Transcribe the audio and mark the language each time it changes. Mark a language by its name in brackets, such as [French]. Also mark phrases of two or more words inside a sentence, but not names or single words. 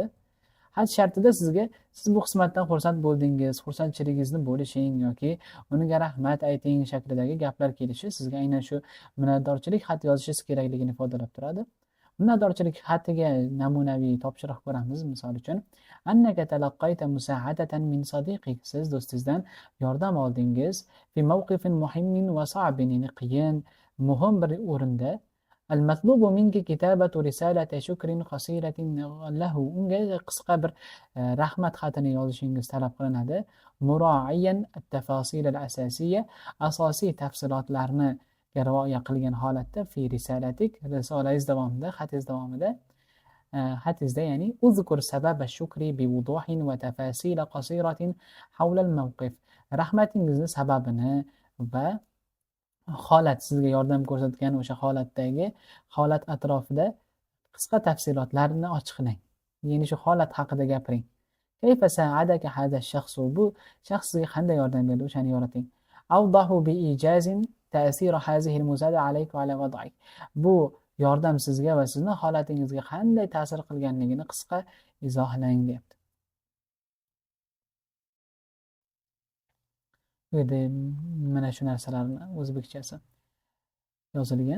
[Uzbek] Xat shartida siz bu xizmatdan xursand bo'ldingiz, xursandchiligingizni bo'lishing yoki uniga rahmat ayting shaklidagi gaplar kelishi sizga aynan shu minnatdorchilik xati yozishingiz kerakligini ifodalab turadi. Minnatdorchilik xatiga namunaviy topshiriq ko'ramiz. Misol uchun, [Arabic] أنك تلقيت مساعدة من صديقك, [Uzbek] siz do'stingizdan yordam oldingiz, [Arabic] في موقف مهم وصعب, [Uzbek] qiyin, muhim bir o'rinda. [Arabic] المطلوب منك كتابة رسالة شكر قصيرة له. [Uzbek] unga qisqa bir rahmat xatini yozishingiz talab qilinadi. [Arabic] مراعيا التفاصيل الأساسية, [Uzbek] asosiy tafsilotlarni rioya qilgan holatda [Arabic] في رسالتك, [Uzbek] risolangiz davomida, xatingizda ya'ni [Arabic] اذكر سبب الشكر بوضوح وتفاصيل قصيرة حول الموقف, [Uzbek] rahmatingizni sababini va holat, sizga yordam ko'rsatgan o'sha holat atrofida qisqa tafsilotlarni ochiqlang. Ya'ni shu holat haqida gapiring. [Arabic] كيف ساعدك هذا الشخص, [Uzbek] bu shaxs sizga qanday yordam berdi, o'shani yo'riting. [Arabic] أوضح بإيجاز تأثير هذه المساعدة عليك وعلى وضعك, [Uzbek] bu yordam sizga va sizning holatingizga qanday ta'sir qilganligini qisqa izohlang deyapti. Bu yerda mana shu narsalarni o'zbekchasi yozilgan.